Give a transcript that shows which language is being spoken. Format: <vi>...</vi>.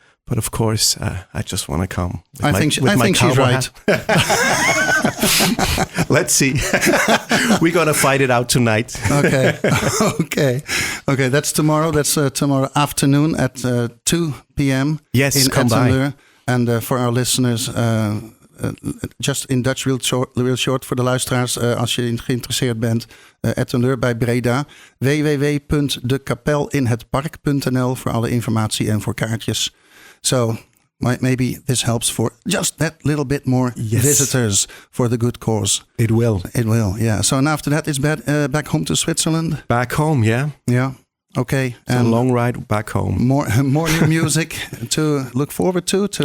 <en>But of course, I just want to come. I think she's right. Let's see. We're going to fight it out tonight. Okay. That's tomorrow. That's tomorrow afternoon at 2 p.m. Yes, in come Ettenleur. by. And for our listeners, just in Dutch real short</en> <nl>voor de luisteraars, als je geïnteresseerd bent, Ettenleur bij Breda. www.dekapelinhetpark.nl voor alle informatie en voor kaartjes.</nl> <en>So maybe this helps for just that little bit more visitors for the good cause. It will. It will, yeah. So and after that, it's back home to Switzerland? Back home, yeah. Yeah, okay. It's a long ride back home. More new music to look forward to?</en>